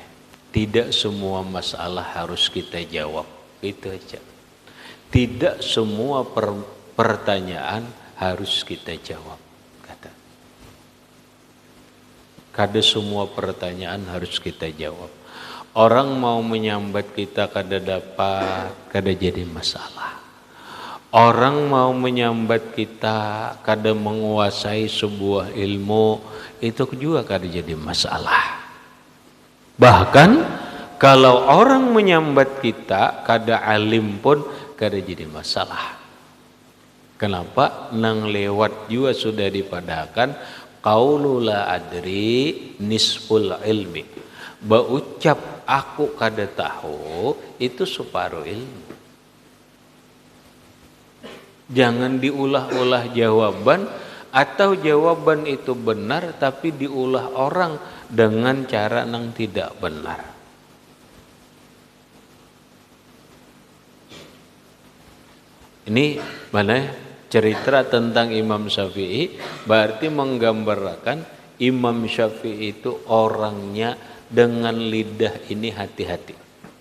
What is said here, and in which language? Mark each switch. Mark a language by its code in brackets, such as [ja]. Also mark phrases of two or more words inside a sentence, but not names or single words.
[id] Tidak semua masalah harus kita jawab. Itu aja. Tidak semua pertanyaan harus kita jawab. Kata. [bjn] Kada semua pertanyaan harus kita jawab. Orang mau menyambat kita kada dapat, kada jadi masalah. Orang mau menyambat kita kada menguasai sebuah ilmu, itu juga kada jadi masalah. Bahkan kalau orang menyambat kita kada alim pun kada jadi masalah. Kenapa? Nang lewat juga sudah dipadahkan [ar] قول لا أدري نصف العلم. [bjn] Baucap aku kada tahu itu separuh ilmu. Jangan diulah-ulah jawaban, atau jawaban itu benar tapi diulah orang dengan cara yang tidak benar. [id] Ini mana cerita tentang Imam Syafi'i, berarti menggambarkan Imam Syafi'i itu orangnya dengan lidah ini hati-hati.